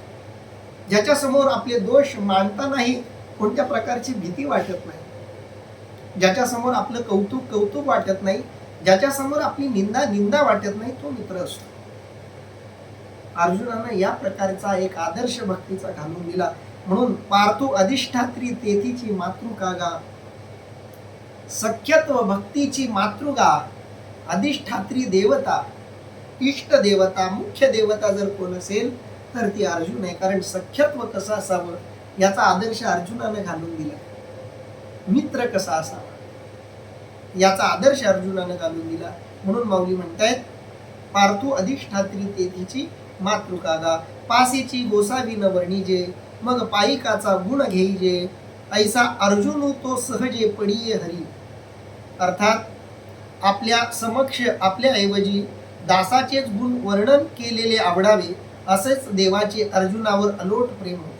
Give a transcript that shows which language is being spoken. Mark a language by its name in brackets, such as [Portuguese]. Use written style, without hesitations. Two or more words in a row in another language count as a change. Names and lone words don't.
[Marathi] ज्याच्यासमोर आपले दोष मांडतानाही कोणत्या प्रकारची भीती वाटत नाही, ज्याच्यासमोर आपलं कौतुक कौतुक वाटत नाही, ज्याच्यासमोर आपली निंदा निंदा वाटत नाही, तो मित्र असतो. अर्जुनानं या प्रकारचा एक आदर्श भक्तीचा घालून दिला. म्हणून पार्थो अधिष्ठात्री तेथीची मातृका गा, सख्यत्व भक्तीची मातृगा, अधिष्ठात्री देवता, इष्ट देवता, मुख्य देवता जर कोण असेल तर ती अर्जुन आहे. कारण सख्यत्व कसं असावं याचा आदर्श अर्जुनानं घालून दिला. मित्र कसा असावा याचा आदर्श अर्जुनानं घालून दिला. म्हणून माऊली म्हणतायत पार्थो अधिष्ठात्री तेथीची मातृका गा, पासीची गोसावी न वर्णिजे, मग पायिकाचा गुण घेईजे, ऐसा अर्जुन तो सहजे पडिये हरी. अर्थात आपल्या समक्ष आपल्या ऐवजी दासाचेच गुण वर्णन केलेले आवडावे, असेच देवाचे अर्जुनावर अलोट प्रेम होते.